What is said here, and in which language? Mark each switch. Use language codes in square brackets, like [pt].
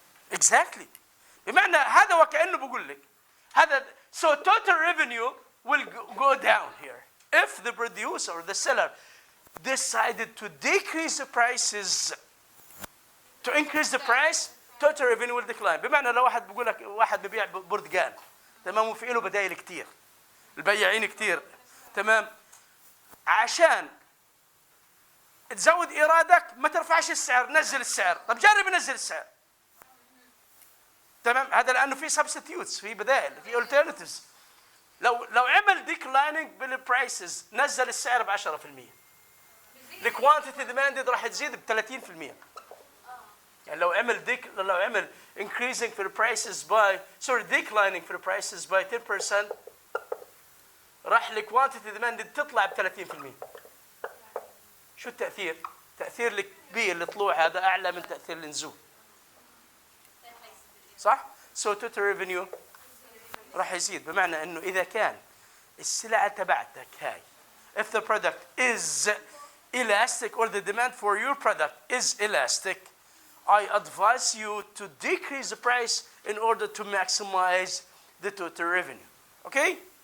[en] Exactly. [ar] بمعنى هذا وكأنه بقول لك هذا [en] so total revenue will go down here if the producer or the seller decided to decrease the prices. To increase the price, total revenue will decline. [ar] بمعنى لو واحد بقول لك واحد ببيع برتقال تمام وفي له بدايل كتير البياعين كتير تمام عشان تزود ايرادك ما ترفعش السعر نزل السعر طب جرب نزل السعر تمام هذا لانه في سبستيوتس في بدائل في alternatives لو عمل ديكلايننج بالبرايسز نزل السعر ب 10% الكوانتيتي ديماندد راح تزيد ب 30% يعني لو عمل increasing في البرايسز باي declining في البرايسز باي 10% راح الكوانتيتي ديماندد تطلع ب 30%. شو التأثير؟ تأثير الكبير الطلوع هذا أعلى من تأثير النزول. صح؟ [en] So total revenue [ar] راح يزيد بمعنى إنه إذا كان السلعة تبعتك هاي [en] if the product is elastic or the demand for your product is elastic, I advise you to decrease the price in order to maximize the total revenue. Okay?